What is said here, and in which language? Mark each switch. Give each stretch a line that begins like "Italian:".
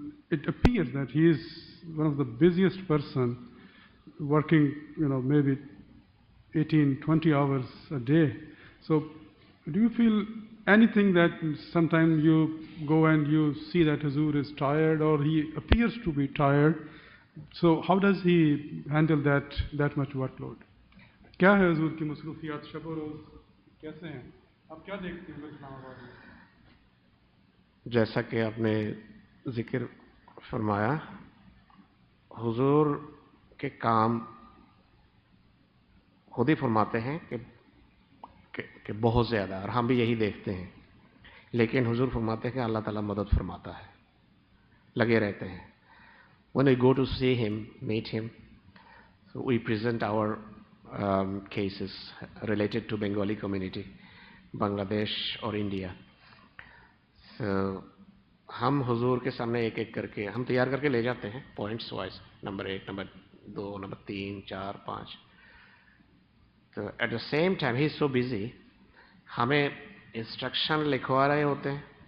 English: It appears that he is one of the busiest person, working, maybe 18, 20 hours a day. So, do you feel anything that sometimes you go and you see that Huzur is tired, or he appears to be tired? So, how does he handle that much workload?
Hindi: क्या है हुजूर की मसरूफियात शब और रोज़ कैसे हैं? आप क्या देखते हैं इस्लामाबाद में? जैसा कि आपने जिक्र फरमाया, हुजूर के काम खुद ही फरमाते हैं कि बहुत ज़्यादा, और हम भी यही देखते हैं. लेकिन हुजूर फरमाते हैं कि अल्लाह ताला मदद फरमाता है, लगे रहते हैं.
English: When we go to see him, meet him, so we present our cases related to Bengali community, Bangladesh or India.
Hindi: So, हम हुजूर के सामने एक एक करके हम तैयार करके ले जाते हैं, points wise, number 1, number 2, number 3, 4, 5.
English: तो at the same time ही is so busy,
Hindi: हमें इंस्ट्रक्शन लिखवा रहे होते हैं.